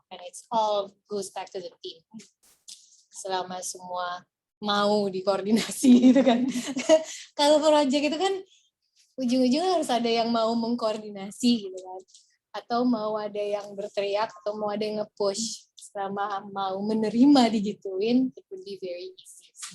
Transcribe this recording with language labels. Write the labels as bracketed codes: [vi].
[en] And it's all goes back to the team. [id] Selama semua mau dikoordinasi gitu kan. Kalau project itu kan ujung-ujungnya harus ada yang mau mengkoordinasi gitu kan. Atau mau ada yang berteriak atau mau ada yang nge-push. Selama mau menerima digituin, [en] it would be very easy.